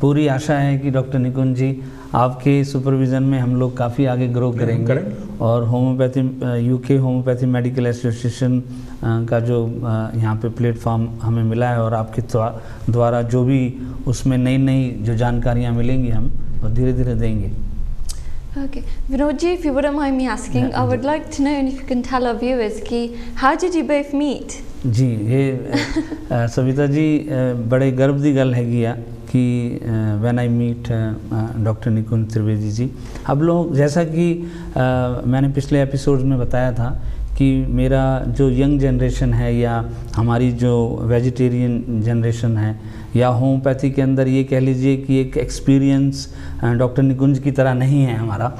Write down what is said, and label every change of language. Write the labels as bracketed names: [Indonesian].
[Hindi] पूरी आशा है कि डॉक्टर निकुंज जी आपके सुपरविज़न में हम लोग काफ़ी आगे ग्रो करेंगे करेंगे। और homeopathy UK homeopathy medical association का जो यहाँ पे प्लेटफॉर्म हमें मिला है और आपके द्वारा जो भी उसमें नई नई जो जानकारियाँ मिलेंगी हम और धीरे धीरे देंगे। [English] Okay. Vinod ji, if you wouldn't mind me asking, I would like to know if you can tell our viewers [Hindi] कि [English] how did you both meet? [Hindi] जी, ये सविता जी बड़े गर्व की गल हैगी आ कि [English] when I meet [Hindi] डॉक्टर निकुंज त्रिवेदी जी, अब लोग जैसा कि मैंने पिछले एपिसोड्स में बताया था कि मेरा जो यंग जनरेशन है या हमारी जो वेजिटेरियन जनरेशन है या होम्योपैथी के अंदर ये कह लीजिए कि एक एक्सपीरियंस डॉक्टर निकुंज की तरह नहीं है हमारा।